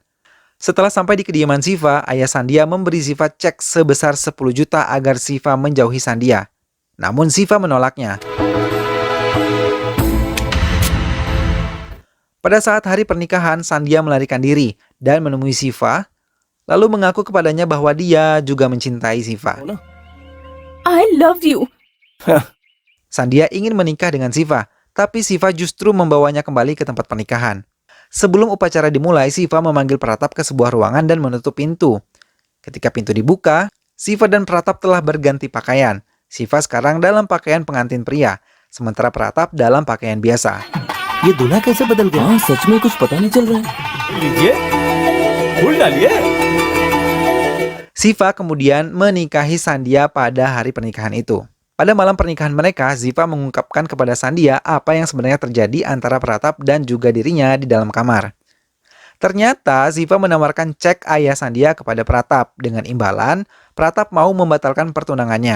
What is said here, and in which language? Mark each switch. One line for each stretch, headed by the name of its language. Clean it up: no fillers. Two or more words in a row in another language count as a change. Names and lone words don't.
Indonesian: Setelah sampai di kediaman Shiva, ayah Sandhya memberi Shiva cek sebesar 10 juta agar Shiva menjauhi Sandhya. Namun Shiva menolaknya. Pada saat hari pernikahan, Sandhya melarikan diri dan menemui Shiva, lalu mengaku kepadanya bahwa dia juga mencintai Shiva.
English: I love you.
Indonesian: Sandhya ingin menikah dengan Shiva, tapi Shiva justru membawanya kembali ke tempat pernikahan. Sebelum upacara dimulai, Shiva memanggil Pratap ke sebuah ruangan dan menutup pintu. Ketika pintu dibuka, Siva dan Pratap telah berganti pakaian. Siva sekarang dalam pakaian pengantin pria, sementara Pratap dalam pakaian biasa.
Hindi: ये दूल्हा कैसे बदल गया? हाँ सच में कुछ पता नहीं चल रहा है. लीजिए फूल डालिए.
Indonesian: Siva kemudian menikahi Sandia pada hari pernikahan itu. Pada malam pernikahan mereka, Ziva mengungkapkan kepada Sandia apa yang sebenarnya terjadi antara Pratap dan juga dirinya di dalam kamar. Ternyata Ziva menawarkan cek ayah Sandia kepada Pratap dengan imbalan Pratap mau membatalkan pertunangannya.